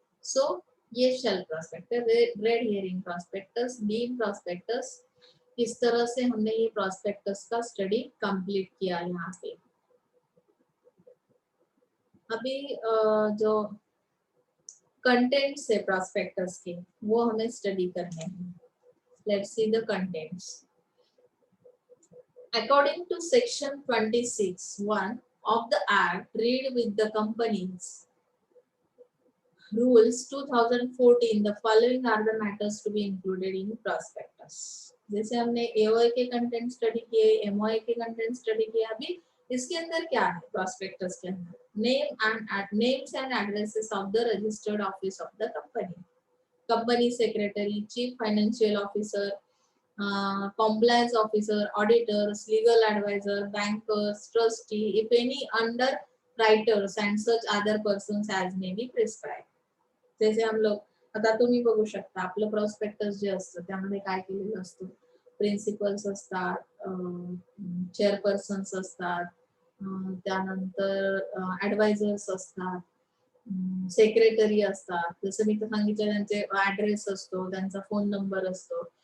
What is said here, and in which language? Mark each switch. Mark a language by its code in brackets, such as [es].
[hi] सो ये shelf prospectus, red herring prospectus, deem prospectus, इस तरह से हमने ये प्रॉस्पेक्टस का स्टडी कंप्लीट किया यहाँ पे. अभी जो कंटेंट्स है प्रॉस्पेक्टस के, वो हमें स्टडी करने हैं. [en] Let's see the contents. According to section 26(1) of the Act, read with the companies rules 2014, the following are the matters to be included in prospectus. [hi] जैसे हमने AOI के कंटेंट स्टडी किए, MOI के कंटेंट स्टडी किए, अभी इसके अंदर क्या है prospectus के अंदर, [en] names and addresses of the registered office of the company, company secretary, chief financial officer, compliance officer, auditors, legal advisor, bankers, trustee, if any underwriters and such other persons as may be prescribed. [hi] जैसे हम लोग, [mr] आता तुम्ही बघू शकता आपलं prospectus जे असतं त्यामध्ये काय केलेलं असतं, प्रिन्सिपल्स असतात, चेअरपर्सन्स असतात, त्यानंतर ऍडवायझर्स असतात, सेक्रेटरी असतात, जसं मी तर सांगितलं त्यांचे ऍड्रेस असतो, त्यांचा फोन नंबर असतो.